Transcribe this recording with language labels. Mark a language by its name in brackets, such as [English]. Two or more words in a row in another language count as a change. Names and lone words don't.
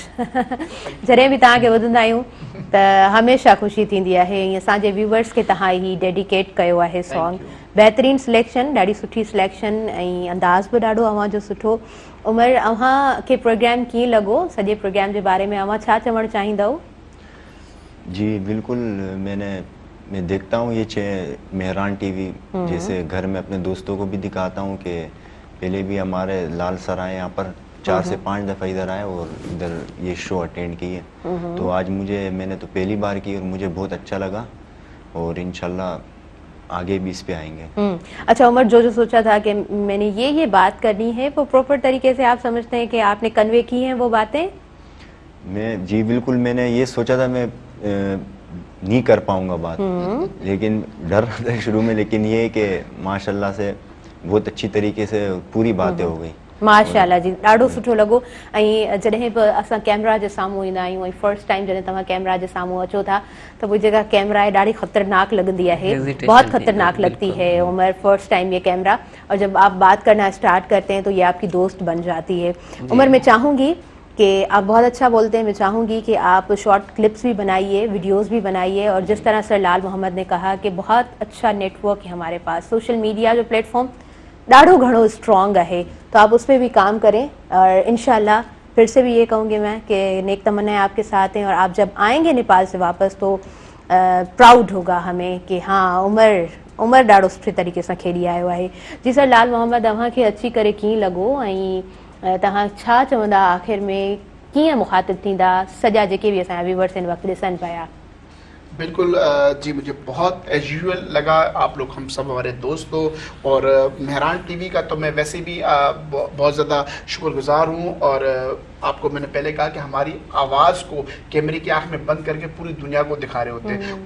[Sindhi] जॾहिं बि तव्हांखे ॿुधंदा आहियूं त हमेशह ख़ुशी थींदी आहे ऐं असांजे व्यूवर्स खे तव्हां ही डेडिकेट कयो आहे सॉन्ग। बहितरीन सिलेक्शन, ॾाढी सुठी सिलेक्शन ऐं अंदाज़ बि ॾाढो अव्हांजो सुठो। उमर, अव्हांखे प्रोग्राम कीअं लॻो? सॼे प्रोग्राम जे बारे में अव्हां छा चवणु चाहींदव? [Urdu] جی بالکل، میں دیکھتا ہوں یہ مہران ٹی وی، جیسے گھر میں اپنے دوستوں کو بھی دکھاتا ہوں کہ پہلے بھی ہمارے لال سر آئے یہاں پر 4 سے 5 دفعہ ادھر آئے اور ادھر یہ شو اٹینڈ کیے. تو آج میں نے تو پہلی بار کی اور مجھے بہت اچھا لگا اور ان شاء اللہ آگے بھی اس پہ آئیں گے. اچھا عمر، جو سوچا تھا کہ میں نے یہ بات کرنی ہے، وہ پراپر طریقے سے آپ سمجھتے ہیں کہ آپ نے کنوے کی ہیں وہ باتیں? جی بالکل، میں نے یہ سوچا تھا میں نہیں کر پاؤں گا بات، لیکن ڈر رہا تھا شروع میں، لیکن یہ ہے کہ ماشاءاللہ سے بہت اچھی طریقے سے پوری باتیں ہو گئی. [Sindhi] माशाल्लाह जी, ॾाढो सुठो लॻो। ऐं जॾहिं बि असां कैमरा जे साम्हूं ईंदा आहियूं ऐं [English] first time [Sindhi] जॾहिं तव्हां कैमरा जे साम्हूं अचो था त वो जेका कैमरा आहे ॾाढी ख़तरनाक लॻंदी आहे, [Urdu] بہت خطرناک لگتی ہے عمر, [English] first time [Urdu] یہ کیمرہ، اور جب آپ بات کرنا اسٹارٹ کرتے ہیں تو یہ آپ کی دوست بن جاتی ہے. عمر، میں چاہوں گی کہ آپ بہت اچھا بولتے ہیں، میں چاہوں گی کہ آپ [English] short clips [Urdu] بھی بنائیے، ویڈیوز بھی بنائیے، اور جس طرح سر لال محمد نے کہا کہ بہت اچھا نیٹ ورک ہے ہمارے پاس, [English] social media [Sindhi] जो प्लेटफॉर्म ॾाढो घणो स्ट्रॉन्ग [Urdu] ہے، تو آپ اس پر بھی کام کریں. اور ان شاء اللہ پھر سے بھی یہ کہوں گی میں کہ نیک تمنائیں آپ کے ساتھ ہیں، اور آپ جب آئیں گے نیپال سے واپس تو پراؤڈ ہوگا ہمیں کہ ہاں عمر [Sindhi] ॾाढो सुठे तरीक़े सां खेॾी आयो आहे। जी सर लाल मोहम्मद, अव्हांखे अची करे कीअं लॻो ऐं तव्हां छा चवंदा आख़िर में, कीअं मुखातिब थींदा सॼा जेके भी असांजा व्यूवर्स इन वक्त ॾिसनि पिया? [Urdu] بالکل جی، مجھے بہت [English] as usual [Urdu] لگا، آپ لوگ ہم سب ہمارے دوست ہو، اور مہران ٹی وی کا تو میں ویسے بھی بہت زیادہ شکرگزار ہوں. اور آپ کو میں نے پہلے کہا کہ ہماری آواز کو کیمرے کی آنکھ میں بند کر کے پوری دنیا کو دکھا رہے ہوتے ہیں.